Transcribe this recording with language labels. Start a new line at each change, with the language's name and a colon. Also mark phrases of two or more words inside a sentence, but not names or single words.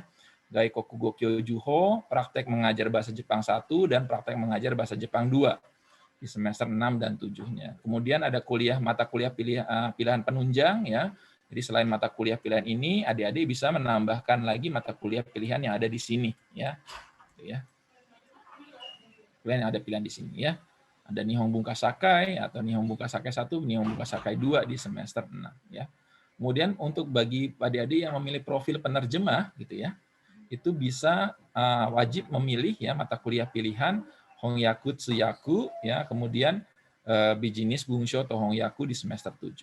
Indonesian: Gaikoku Gokyo Juho, praktek mengajar bahasa Jepang 1 dan praktek mengajar bahasa Jepang 2 di semester 6 dan 7-nya. Kemudian ada mata kuliah pilihan penunjang ya. Jadi selain mata kuliah pilihan ini, adik-adik bisa menambahkan lagi mata kuliah pilihan yang ada di sini ya. Pilihan yang ada pilihan di sini ya. Ada Nihon Bunka Sakai atau Nihon Bunka Sakai 1, Nihon Bunka Sakai 2 di semester 6 ya. Kemudian untuk bagi adik-adik yang memilih profil penerjemah gitu ya, itu bisa wajib memilih ya mata kuliah pilihan Hongyaku Tsuyaku ya, kemudian Bijinis Bungsho atau Hongyaku di semester 7.